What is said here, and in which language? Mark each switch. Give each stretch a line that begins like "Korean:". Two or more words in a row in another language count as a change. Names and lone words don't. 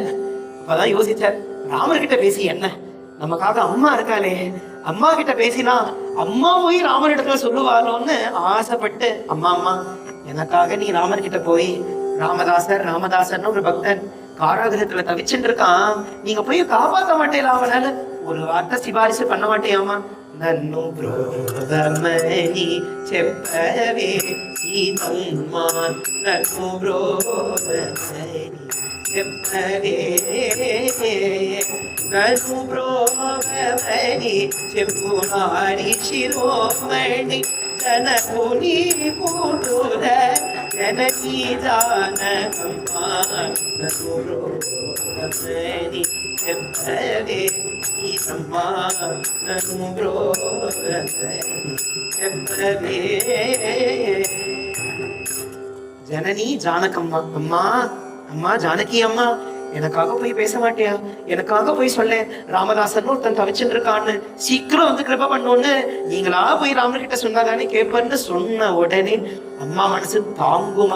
Tamil: அப்பதான் யோசிச்சார், ராமர்கிட்ட பேசி என்ன, நமக்காக அம்மா இருக்காளே, அம்மா கிட்ட பேசினா அம்மா போய் ராமரிடத்துல சொல்லுவாளோன்னு ஆசைப்பட்டு, அம்மா அம்மா எனக்காக நீ ராமர்கிட்ட போய், ராமதாசர்னு ஒரு பக்தன் காராகிரகத்துல தவிச்சுட்டு இருக்கான், நீங்க போய் காப்பாற்ற மாட்டேல அவனால ஒரு வார்த்தை சிபாரிசு பண்ண மாட்டேயாமா?
Telugu: నన్ను బ్రోదమని చెప్పవే సీతమ్మ, నన్ను బ్రోదమని చెప్పవే, నన్ను బ్రోదమని చెప్పు నారి శిరోమణి జనకుని కూతుర జనకీ జానకమ్మ, నన్ను బ్రోదమని చెప్పవే సీతమ్మ, నన్ను బ్రోదమని చెప్పవే.
Tamil: ஜனனி ஜானகம்மா, அம்மா அம்மா ஜானகி அம்மா, எனக்காக போய் பேச மாட்டியா? எனக்காக போய் சொல்ல, ராமதாசன் ஒருத்தன் தவிச்சுட்டு இருக்கான்னு, சீக்கிரம் வந்து கிருப பண்ணோன்னு நீங்களா போய் ராமர்கிட்ட சொன்னாதானே கேட்பன்னு சொன்ன உடனே அம்மா மனசு தாங்குமா?